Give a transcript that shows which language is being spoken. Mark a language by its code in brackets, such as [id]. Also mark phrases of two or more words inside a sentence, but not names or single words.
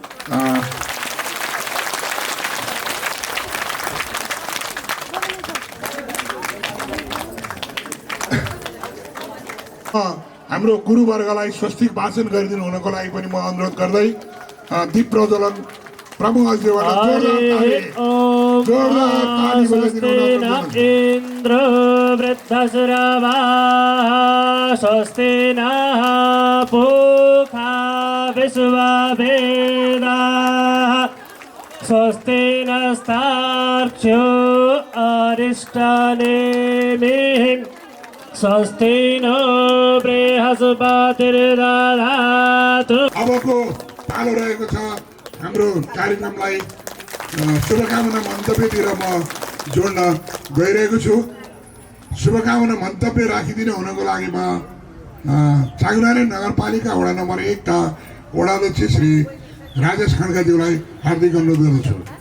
[ne] हाम्रो गुरुवर्गलाई स्वस्तिक वाचन गरिदिनु हुनको लागि पनि म अनुरोध गर्दै दीप प्रज्वलन प्रमुख अतिथिबाट जोरदार ताली बजाइदिनु हुन [sa] इन्द्र वृद्धश्रवा स्वस्ति नः पूषा विश्ववेदाः स्वस्ति नस्तार्क्ष्यो अरिष्टनेमिः स्वस्ति नो बृहस्पतिर्दधातु। [ne] अबको पालो रहेको छ हाम्रो कार्यक्रमलाई शुभकामना मन्तव्यतिर म जोड्न गइरहेको छु। शुभकामना मन्तव्य राखिदिनु हुनको लागि म चाङ्गुनारायण नगरपालिका वडा नम्बर 1 का वडाध्यक्ष श्री राजेश खड्काज्यूलाई हार्दिक अनुरोध गर्दछु।